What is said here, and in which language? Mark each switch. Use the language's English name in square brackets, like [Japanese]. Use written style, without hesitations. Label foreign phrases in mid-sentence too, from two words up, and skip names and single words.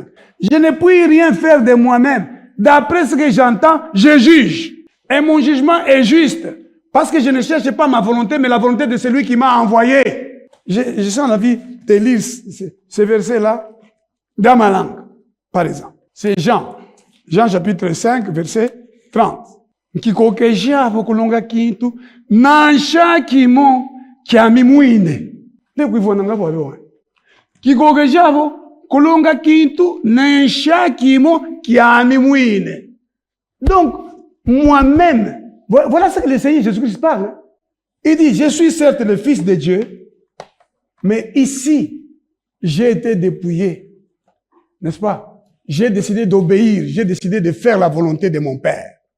[French] Je ne puis rien faire de moi-même. D'après ce que j'entends, je juge. Et mon jugement est juste. Parce que je ne cherche pas ma volonté, mais la volonté de celui qui m'a envoyé. Je sens envie de lire ce verset-là dans ma langue. Par exemple, c'est Jean chapitre 5, verset 30. [Luba-Katanga] Kikokejavo kulonga kintu nansha kimo kyamimwine. Ndekuivona ngabo. Kikokejavo kulonga kintu nansha kimo kyamimwine. [French] Donc, moi-même, voilà ce que le Seigneur Jésus-Christ parle. Il dit, je suis certes le Fils de Dieu, mais ici, j'ai été dépouillé. N'est-ce pas? J'ai décidé d'obéir, j'ai décidé de faire la volonté de mon Père.